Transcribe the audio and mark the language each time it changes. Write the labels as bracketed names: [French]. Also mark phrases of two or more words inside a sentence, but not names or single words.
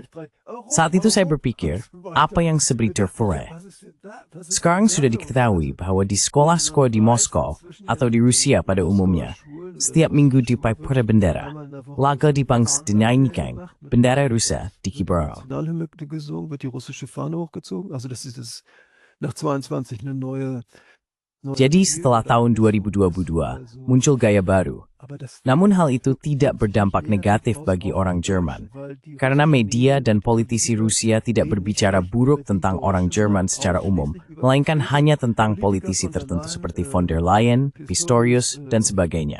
[Indonesian] Saat itu saya berpikir, apa yang sebenarnya terjadi? Sekarang sudah diketahui bahwa di sekolah-sekolah di Moskow atau di Rusia pada umumnya, setiap minggu di pada bendera, laga dinyanyikan, bendera Rusia dikibarkan. [German] Wird die russische Fahne hochgezogen. Also das ist nach 22 eine neue. [Indonesian] Jadi setelah tahun 2022, muncul gaya baru. Namun hal itu tidak berdampak negatif bagi orang Jerman, karena media dan politisi Rusia tidak berbicara buruk tentang orang Jerman secara umum, melainkan hanya tentang politisi tertentu seperti von der Leyen, Pistorius, dan sebagainya.